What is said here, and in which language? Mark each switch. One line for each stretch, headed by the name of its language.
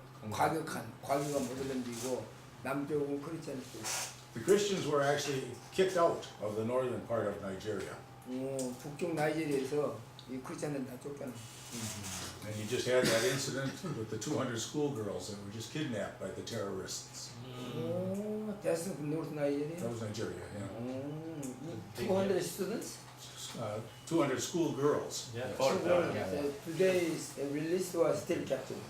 Korean: 과격한 모슬렘들이고 남쪽은 크리스찬이고.
English: The Christians were actually kicked out of the northern part of Nigeria.
Korean: 북쪽 나이지리아에서 이 크리스찬들 다 쫓겨나.
English: And you just had that incident with the 200 schoolgirls that were just kidnapped by the terrorists. That's North Nigeria. That was Nigeria, yeah. 200 students. 200 schoolgirls. Yeah. Today is released or still captive.